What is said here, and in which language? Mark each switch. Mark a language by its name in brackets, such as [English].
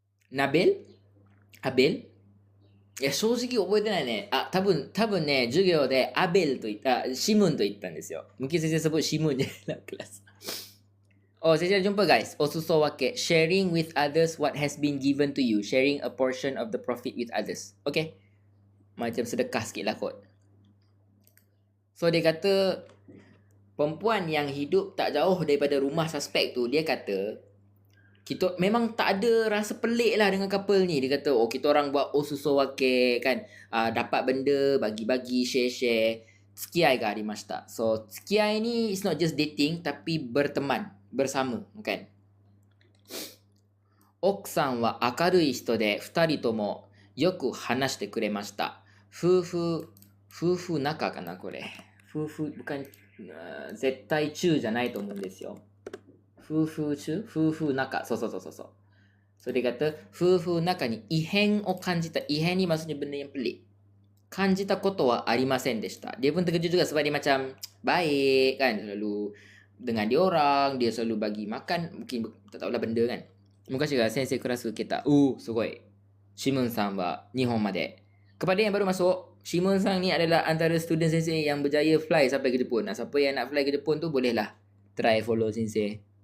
[Japanese] ナベル？アベル？いや、正直覚えてないね。多分ね、授業でアベルと言った、シムンと言ったんですよ。 [Malay] Mungkin saya sebut Shimun je dalam kelas. Oh, saya jumpa guys. Osuso wake. [English] Sharing with others what has been given to you. Sharing a portion of the profit with others. [Malay] Okay? Macam sedekah sikit lah kot. So, dia kata, perempuan yang hidup tak jauh daripada rumah suspek tu, dia kata, kita memang tak ada rasa pelik lah dengan couple ni. Dia kata, kita orang buat osuso wake kan. Dapat benda, bagi-bagi, share. [Japanese] Tsukiai ga arimashita. [Malay] So, tsukiai ni is not just dating, tapi berteman, bersama, kan. [Japanese] Okusan wa akarui hito de, 二人ともよく話してくれました。夫婦仲かな、これ。夫婦、bukan、絶対中じゃないと思うんですよ。夫婦仲。そう。 [Malay] So, dia kata, [Japanese] 夫婦仲に異変を感じた。 [Malay] 異変ni maksudnya benda yang pelik. [Japanese] 感じたことはありませんでした。 [Malay] Dia pun terkejut juga sebab dia macam baik kan. Selalu dengan dia orang, dia selalu bagi makan. Mungkin tak tahulah benda kan. [Japanese] 昔が先生クラス受けた。すごい。シムンさんは日本まで。 [Malay] Kepada yang baru masuk, Shimun sang ni adalah antara student sensei yang berjaya fly sampai ke Jepun. Siapa yang nak fly ke Jepun tu bolehlah try follow sensei.